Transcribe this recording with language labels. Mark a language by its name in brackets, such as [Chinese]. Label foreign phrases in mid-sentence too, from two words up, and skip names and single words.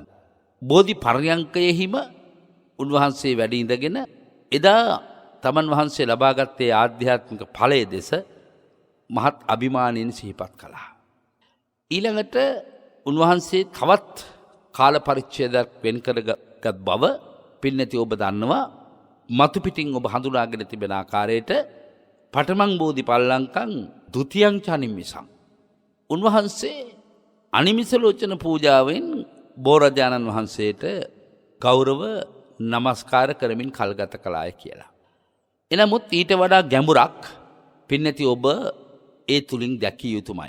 [Sinhala] බෝධි පර්යංකයෙහිම උන්වහන්සේ වැඩ ඉඳගෙන එදා තමන් වහන්සේ ලබාගත්තේ ආධ්‍යාත්මික ඵලයේ දෙස මහත් අභිමානයෙන් සිහිපත් කළා. ඊළඟට උන්වහන්සේ තවත් කාල පරිච්ඡේදයක් වෙන් කරගත් බව පින්නැති ඔබ දන්නවා. මතු පිටින් ඔබ හඳුනාගෙන තිබෙන ආකාරයට [Pali] පඨමං බෝධි පල්ලංකං ဒ ුතියං ච අනිමිසං. [Sinhala] උන්වහන්සේ අනිමිස ලෝචන පූජාවෙන් බෝරජාණන් වහන්සේට ගෞරව නමස්කාර කරමින් කල්ගත කළාය කියලා. එනමුත් ඊට වඩා ගැඹුරක් පින්නැති ඔබ ඒ තුලින් දැකිය යුතුමයි.